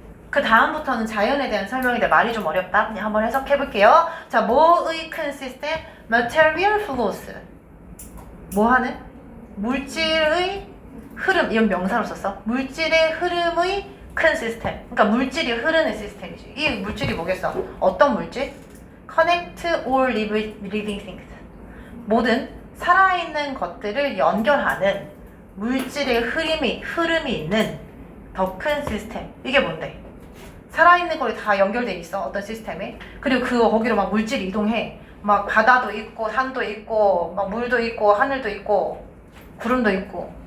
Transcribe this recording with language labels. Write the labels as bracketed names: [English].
[Korean] 그 다음부터는 자연에 대한 설명인데 말이 좀 어렵다. 그냥 한번 해석해 볼게요. 자, 뭐의 큰 시스템? [English] Material flows. [Korean] 뭐 하는? 물질의 흐름. 이런 명사로 썼어. 물질의 흐름의 큰 시스템. 그러니까 물질이 흐르는 시스템이지. 이 물질이 뭐겠어? 어떤 물질? [English] Connect all living things. [Korean] 모든 살아있는 것들을 연결하는 물질의 흐름이 있는 더 큰 시스템. 이게 뭔데? 살아있는 거리 다 연결돼 있어. 어떤 시스템에. 그리고 거기로 막 물질이 이동해. 막 바다도 있고 산도 있고 막 물도 있고 하늘도 있고 구름도 있고.